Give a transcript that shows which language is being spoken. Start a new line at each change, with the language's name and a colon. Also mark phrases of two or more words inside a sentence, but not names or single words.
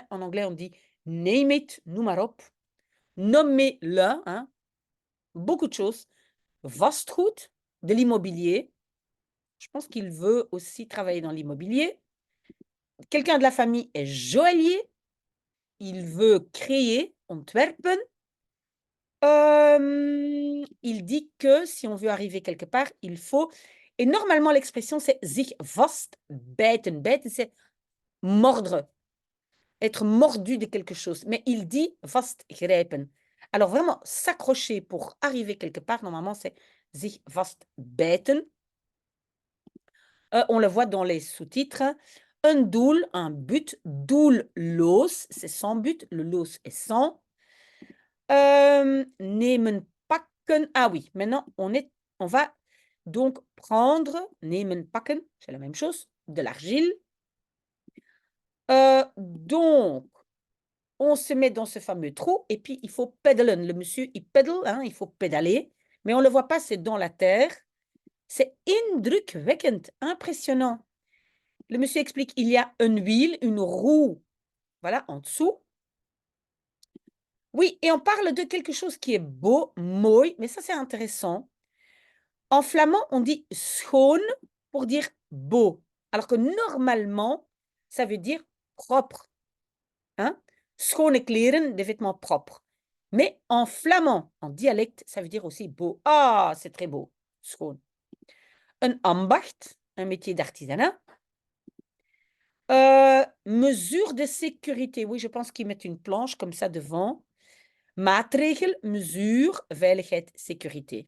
French: En anglais, on dit
English: name it,
Dutch: noem maar op.
French: Nommez-le, hein. Beaucoup de choses. Vastgoed, de l'immobilier. Je pense qu'il veut aussi travailler dans l'immobilier. Quelqu'un de la famille est joaillier. Il veut créer, ontwerpen. Il dit que si on veut arriver quelque part, il faut. Et normalement, l'expression, c'est
Dutch: zich vastbijten.
French: Bijten, c'est mordre, être mordu de quelque chose. Mais il dit vastgrijpen. Alors vraiment, s'accrocher pour arriver quelque part, normalement, c'est
Dutch: zich vastbijten.
French: On le voit dans les sous-titres. Un doel, un but. Doelloos, c'est sans but. Le loos est sans.
Dutch: Nemen pakken.
French: Ah oui, maintenant, on va donc prendre,
Dutch: nemen pakken,
French: c'est la même chose, de l'argile. Donc, on se met dans ce fameux trou et puis il faut peddelen. Le monsieur, il pédale, hein, il faut pédaler, mais on ne le voit pas, c'est dans la terre. C'est indrukwekkend, impressionnant. Le monsieur explique, il y a une huile, une roue, voilà, en dessous. Oui, et on parle de quelque chose qui est beau, mooi, mais ça c'est intéressant. En flamand, on dit schoon pour dire beau, alors que normalement, ça veut dire propre. Hein?
Dutch: Schone kleren,
French: des vêtements propres. Mais en flamand, en dialecte, ça veut dire aussi beau. Ah, c'est très beau, schoon. Un ambacht, un métier d'artisanat. Mesure de sécurité. Oui, je pense qu'ils mettent une planche comme ça devant. Maatregel, mesure, veiligheid, sécurité.